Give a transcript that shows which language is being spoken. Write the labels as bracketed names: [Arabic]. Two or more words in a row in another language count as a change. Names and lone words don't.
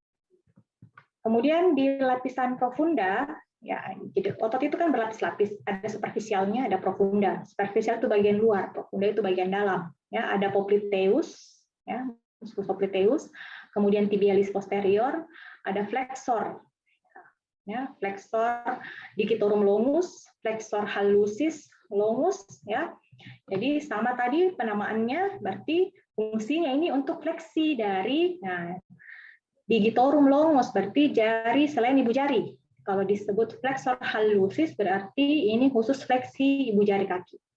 [Indonesian] Kemudian di lapisan profunda, ya, jadi otot itu kan berlapis-lapis, ada superficialnya, ada profunda. Superficial itu bagian luar, profunda itu bagian dalam. Ya, ada popliteus, ya, [Latin] musculus popliteus, [Indonesian] kemudian [Latin] tibialis posterior, [Indonesian] ada flexor, ya, [Latin] flexor digitorum longus, flexor hallucis longus, [Indonesian] ya. Jadi sama tadi penamaannya, berarti fungsinya ini untuk fleksi dari, nah, [Latin] digitorum longus [Indonesian] berarti jari selain ibu jari. Kalau disebut [Latin] flexor hallucis [Indonesian] berarti ini khusus fleksi ibu jari kaki.